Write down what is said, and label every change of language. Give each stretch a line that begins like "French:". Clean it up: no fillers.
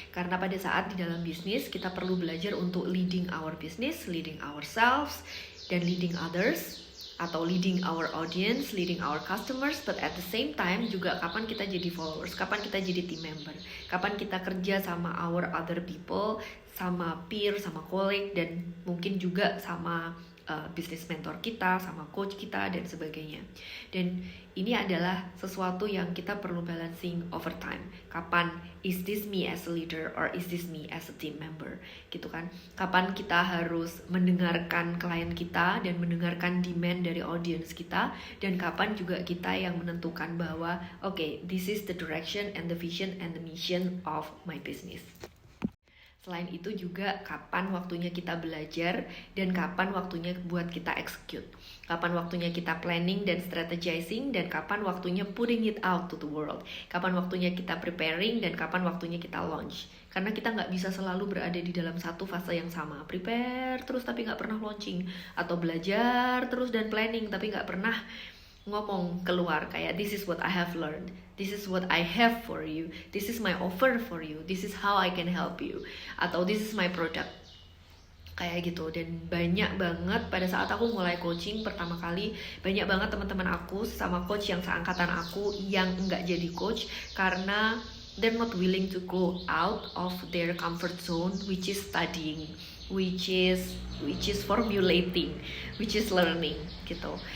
Indonesian: Karena pada saat di dalam bisnis kita perlu belajar untuk
English: leading our business, leading ourselves,
Indonesian: dan
English: leading others,
Indonesian: atau
English: leading our audience, leading our customers, but at the same time
Indonesian: juga kapan kita jadi followers, kapan kita jadi team member, kapan kita kerja sama
English: our other people,
Indonesian: sama peer, sama colleague, dan mungkin juga sama business mentor kita, sama coach kita, dan sebagainya. Dan ini adalah sesuatu yang kita perlu balancing over time. Kapan
English: is this me as a leader or is this me as a team member,
Indonesian: gitu kan? Kapan kita harus mendengarkan klien kita dan mendengarkan demand dari audience kita, dan kapan juga kita yang menentukan bahwa
English: okay, this is the direction and the vision and the mission of my business.
Indonesian: Selain itu juga kapan waktunya kita belajar dan kapan waktunya buat kita execute. Kapan waktunya kita planning dan strategizing dan kapan waktunya
English: putting it out to the world.
Indonesian: Kapan waktunya kita preparing dan kapan waktunya kita launch. Karena kita nggak bisa selalu berada di dalam satu fase yang sama. Prepare terus tapi nggak pernah launching. Atau belajar terus dan planning tapi nggak pernah ngomong keluar kayak
English: this is what I have learned, this is what I have for you, this is my offer for you, this is how I can help you,
Indonesian: atau
English: this is my product,
Indonesian: kayak gitu. Dan banyak banget pada saat aku mulai coaching pertama kali, banyak banget teman-teman aku sama coach yang seangkatan aku yang nggak jadi coach karena
English: they're not willing to go out of their comfort zone, which is studying, which is formulating, which is learning
Indonesian: gitu.